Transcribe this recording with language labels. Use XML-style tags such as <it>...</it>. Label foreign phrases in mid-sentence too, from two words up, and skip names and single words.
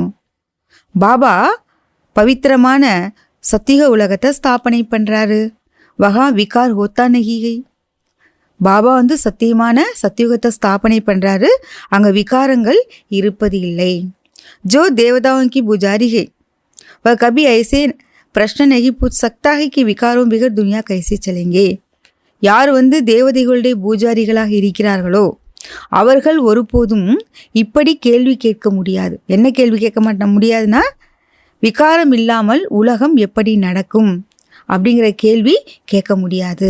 <ta>பாபா பவித்திரமான சத்தியுக உலகத்தை ஸ்தாபனை பண்ணுறாரு.</ta> <hi>वहाँ विकार होता नहीं.</hi> <ta>பாபா வந்து சத்தியமான சத்தியுகத்தை ஸ்தாபனை பண்ணுறாரு. அங்கே விகாரங்கள் இருப்பது இல்லை.</ta> <hi>जो देवताओं की पुजारी है वह कभी ऐसे प्रश्न नहीं पूछ सकता है कि विकारों बिगर दुनिया कैसे चलेंगे.</hi> <ta>யார் வந்து தேவதைகளுடைய பூஜாரிகளாக இருக்கிறார்களோ அவர்கள் ஒருபோதும் இப்படி கேள்வி கேட்க முடியாது. என்ன கேள்வி கேட்க முடியாதுன்னா, விகாரம் இல்லாமல் உலகம் எப்படி நடக்கும் அப்படிங்கிற கேள்வி கேட்க முடியாது.</ta>